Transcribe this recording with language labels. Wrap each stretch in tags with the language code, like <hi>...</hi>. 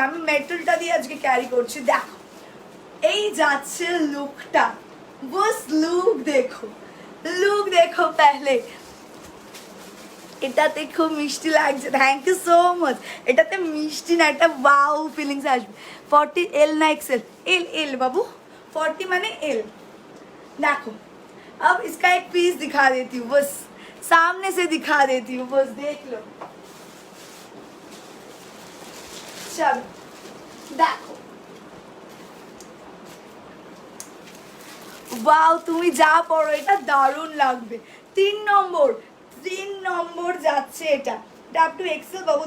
<bn>আমি মেটালটা দিয়ে আজকে ক্যারি করছি। দেখো এই যাচ্ছে লুকটা, বস লুক দেখো, লুক দেখো। পহলে এটাতে খুব মিষ্টি লাগছে, থ্যাংক ইউ সো মাচ। এটাতে মিষ্টি না, একটা ওয়াও ফিলিংস আসবে। 40 এল না এক্সেল? এল, এল বাবু, 40 মানে एल।</bn> <hi>देखो अब इसका एक पीस दिखा देती हूँ, बस सामने से दिखा देती हूँ, बस देख लो। चलो देखो, वाओ</hi> <bn>তুমি যা পড়ো এটা দারুণ লাগবে। 3 নম্বর যাচ্ছে এটা আপ টু এক্সেল বাবু।</bn>